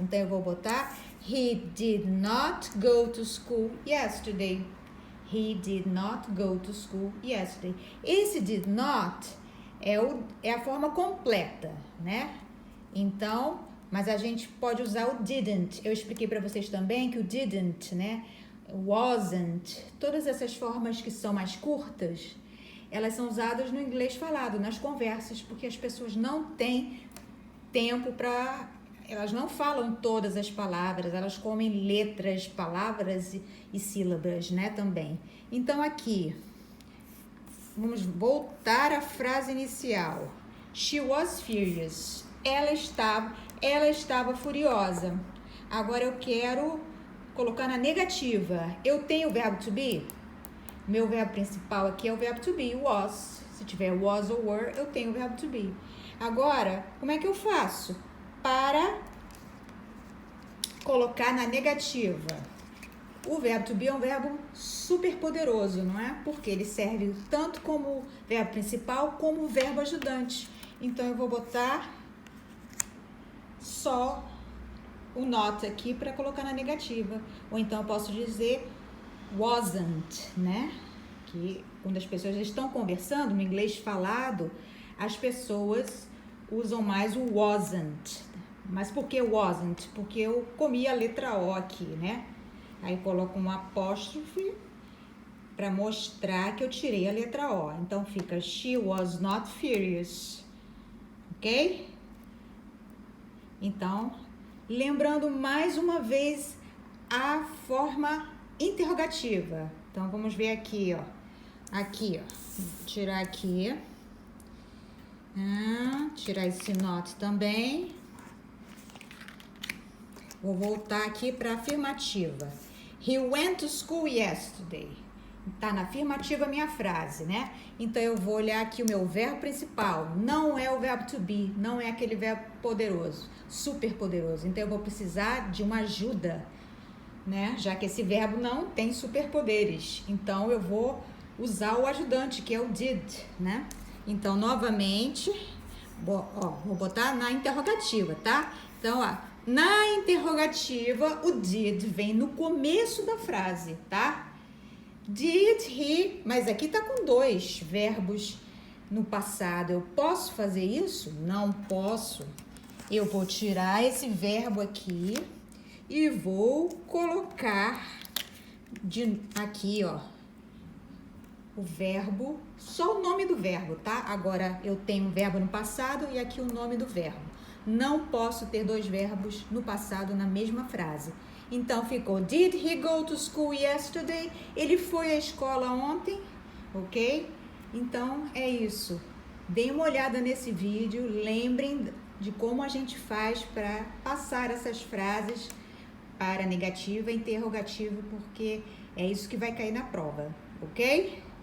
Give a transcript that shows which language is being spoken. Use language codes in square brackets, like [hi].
[pt] Então, eu vou botar [en] he did not go to school yesterday. He did not go to school yesterday. [pt] Esse did not é a forma completa, né? Então, mas a gente pode usar o didn't. Eu expliquei para vocês também que o didn't, né? Wasn't. Todas essas formas que são mais curtas, elas são usadas no inglês falado, nas conversas, porque as pessoas não têm tempo para... Elas não falam todas as palavras, elas comem letras, palavras e sílabas, né, também. Então, aqui, vamos voltar à frase inicial. [en] She was furious. [pt] Ela estava furiosa. Agora, eu quero colocar na negativa. Eu tenho o verbo to be? Meu verbo principal aqui é o verbo to be, was. Se tiver was ou were, eu tenho o verbo to be. Agora, como é que eu faço para colocar na negativa? O verbo to be é um verbo super poderoso, não é? Porque ele serve tanto como verbo principal como verbo ajudante. Então, eu vou botar só o not aqui para colocar na negativa. Ou então, eu posso dizer wasn't, né? Que quando as pessoas estão conversando no inglês falado, as pessoas usam mais o wasn't. Mas por que wasn't? Porque eu comi a letra O aqui, né? Aí coloco um apóstrofe para mostrar que eu tirei a letra O. Então fica [en] she was not furious. Ok? [pt] Então, lembrando mais uma vez a forma interrogativa. Então vamos ver aqui, ó. Aqui, ó. Vou tirar aqui. Tirar esse not também. Vou voltar aqui para afirmativa. [en] He went to school yesterday. [pt] Tá na afirmativa a minha frase, né? Então, eu vou olhar aqui o meu verbo principal. Não é o verbo to be, não é aquele verbo poderoso, super poderoso. Então, eu vou precisar de uma ajuda, né? Já que esse verbo não tem superpoderes. Então, eu vou usar o ajudante, que é o did, né? Então, novamente, vou botar na interrogativa, tá? Então, ó, na interrogativa, o did vem no começo da frase, tá? [en] Did he, [pt] mas aqui tá com 2 verbos no passado. Eu posso fazer isso? Não posso. Eu vou tirar esse verbo aqui e vou colocar aqui, ó, o verbo, só o nome do verbo, tá? Agora eu tenho o verbo no passado e aqui o nome do verbo. Não posso ter 2 verbos no passado na mesma frase. Então, ficou, [en] did he go to school yesterday? [pt] Ele foi à escola ontem, ok? Então, é isso. Deem uma olhada nesse vídeo, lembrem de como a gente faz para passar essas frases para negativa e interrogativa, porque é isso que vai cair na prova, ok?